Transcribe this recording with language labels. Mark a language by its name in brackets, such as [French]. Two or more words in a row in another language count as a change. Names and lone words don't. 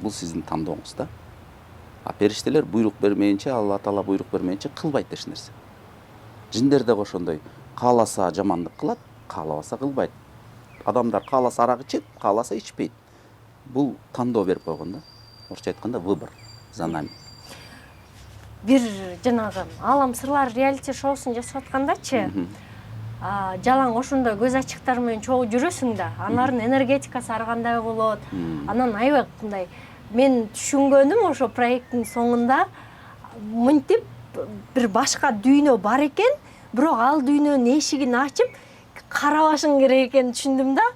[Kyrgyz] Бул сиздин тандооңуз да. Периштелер буйрук бермейинче, Алла Таала буйрук бермейинче кылбайт эч нерсе. Жиндер да ошондой, кааласа жамандык кылат, каалабаса кылбайт. Адамдар кааласа арак ичет, кааласа ичпейт. Бул тандоо берип койгон да. Орусча айтканда [Russian] выбор за нами. [Kyrgyz] Бир жанагы Алам сырлар реалити шоусун жасап аткандачы, жалаң ошондой көз ачыктар менен чогуу жүрөсүң да, алардын энергетикасы ар кандай болот. Анан аябай мындай мен түшүнгөнүм ошо проекттин соңунда мынтип бир башка дүйнө бар экен, бирок ал дүйнөнүн эшигин ачып карабашың керек экенин түшүндүм да.